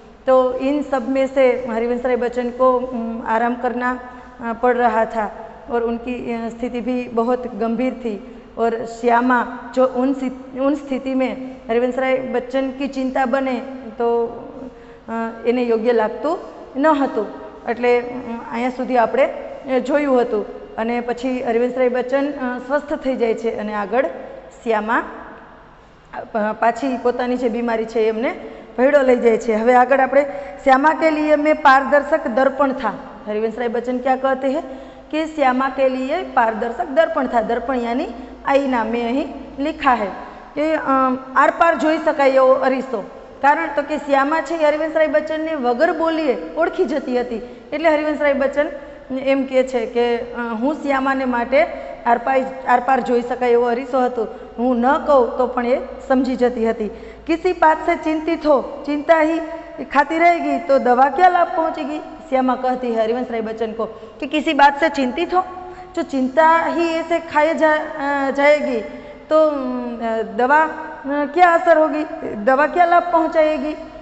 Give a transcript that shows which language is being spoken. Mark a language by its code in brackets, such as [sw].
[hi] तो इन सब में से हरिवंशराय बच्चन को आराम करना पड़ रहा था और उनकी स्थिति भी बहुत गंभीर थी. और श्यामा जो उन स्थिति में हरिवंशराय बच्चन की चिंता बने तो [gu] એને યોગ્ય લાગતું ન હતું. એટલે અહીંયા સુધી આપણે જોયું હતું અને પછી હરિવંશરાય બચ્ચન સ્વસ્થ થઈ જાય છે અને આગળ શ્યામા પાછી પોતાની જે બીમારી છે એમને ભેડો લઈ જાય છે. હવે આગળ આપણે [hi] श्यामा के लिए मैं पारदर्शक दर्पण था. हरिवंशराय बच्चन क्या कहते हैं कि श्यामा के लिए पारदर्शक दर्पण था. दर्पण यानी आईना में [gu] અહીં [hi] लिखा है कि आर पार [gu] જોઈ શકાય એવો અરીસો. કારણ તો કે શ્યામા છે હરિવંશરાય બચ્ચનને વગર બોલીએ ઓળખી જતી હતી. એટલે હરિવંશરાય બચ્ચન એમ કહે છે કે હું શ્યામાને માટે આરપાર જોઈ શકાય એવો અરીસો હતો. હું ન કહું તો પણ એ સમજી જતી હતી. [hi] किसी बात से चिंतित हो, चिंता ही खाती रहेगी तो दवा क्या लाभ पहुंचेगी. श्यामा कहती है हरिवंशराय बच्चन को कि किसी बात से चिंतित हो, जो चिंता ही ऐसे खाए जाएगी तो दवा क्या असर होगी, दवा क्या लाभ पहुंचाएगी.